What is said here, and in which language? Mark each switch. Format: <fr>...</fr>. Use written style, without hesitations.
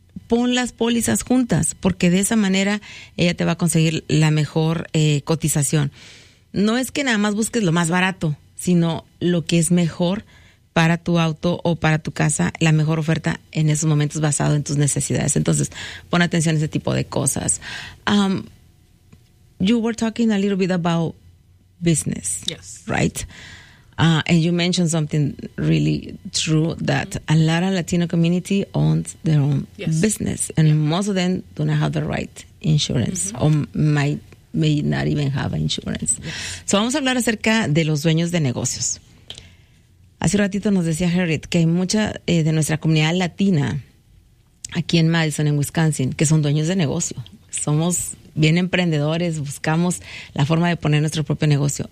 <es>Pon las pólizas juntas, porque de esa manera ella te va a conseguir la mejor cotización. No es que nada más busques lo más barato, sino lo que es mejor para tu auto o para tu casa, la mejor oferta en esos momentos basado en tus necesidades. Entonces, pon atención a ese tipo de cosas.</es> <en>You were talking a little bit about business. Yes. Right? And you mentioned something really true, that a lot of Latino community owns their own business. And most of them do not have the right insurance or may not even have insurance. Yes.</en> <es>So vamos a hablar acerca de los dueños de negocios. Hace un ratito nos decía Harriet que hay mucha de nuestra comunidad latina aquí en Madison, en Wisconsin, que son dueños de negocio. Somos bien emprendedores, buscamos la forma de poner nuestro propio negocio.</es>